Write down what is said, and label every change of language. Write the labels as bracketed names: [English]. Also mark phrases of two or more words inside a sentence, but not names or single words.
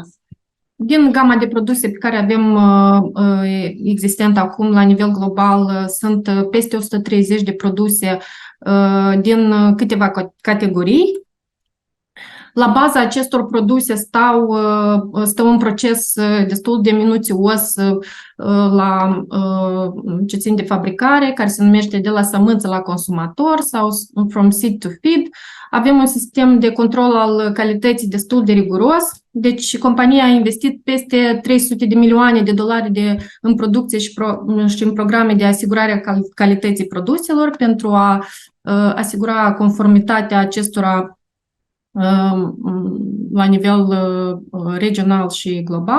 [Romanian] Din gama de produse pe care avem existent acum la nivel global, sunt peste 130 de produse din câteva categorii. La baza acestor produse stă un proces destul de minuțios ce țin de fabricare, care se numește de la sămânță la consumator sau [English] from seed to feed. [Romanian] Avem un sistem de control al calității destul de riguros. Deci compania a investit peste 300 de milioane de dolari în producție și în programe de asigurare a calității produselor pentru a asigura conformitatea acestora la nivel regional și global.